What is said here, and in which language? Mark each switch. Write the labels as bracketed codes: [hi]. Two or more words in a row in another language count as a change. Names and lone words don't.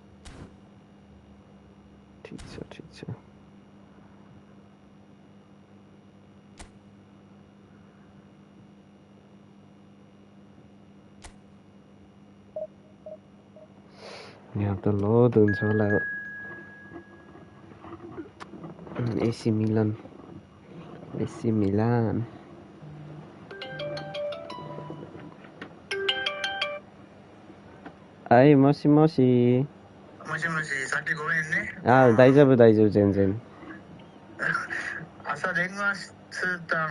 [ne] ठिक छ यहाँ त लोड हुन्छ होला एसी मिलान [ja] はいもしもしさっきごめんね大丈夫全然朝電話したの